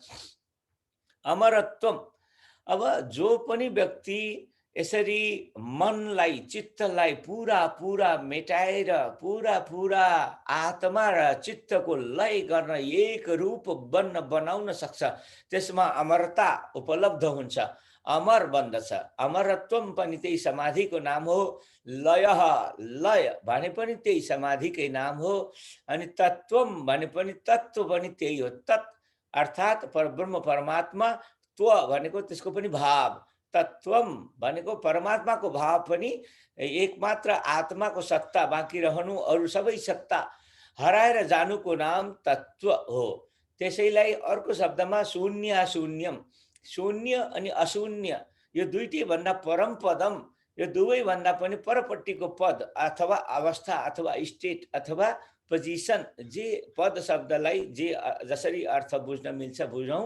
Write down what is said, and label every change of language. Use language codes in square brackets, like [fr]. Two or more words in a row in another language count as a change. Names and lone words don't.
[ne] अमरत्वम, अब जो पनि व्यक्ति यसरी मनलाई चित्तलाई पुरा पुरा मेटाएर पुरा पुरा आत्मा र चित्तको लय गर्न एक रूप बनाउन सक्छ त्यसमा अमरता उपलब्ध हुन्छ, अमर बन्दछ। अमरत्वम पनि त्यही समाधिको नाम हो। लय, लय भने पनि त्यही समाधिकै नाम हो। अनि तत्वम भने पनि तत्व पनि त्यही हो। तत् अर्थात् परब्रह्म परमात्मा, त्व भनेको त्यसको पनि भाव, तत्वम भनेको परमात्माको भाव पनि एकमात्र आत्माको सत्ता, बाँकी रहनु अरू सबै सत्ता हराएर जानुको नाम तत्व हो। त्यसैलाई अर्को शब्दमा [sa] शून्य अशून्यम, [ne] शून्य अनि अशून्य यो दुईटै भन्दा [sa] परम पदम, [ne] यो दुवै भन्दा पनि परपट्टिको पद अथवा अवस्था अथवा स्टेट अथवा पोजिसन, जे पद शब्दलाई जे जसरी अर्थ बुझ्न मिल्छ बुझौँ।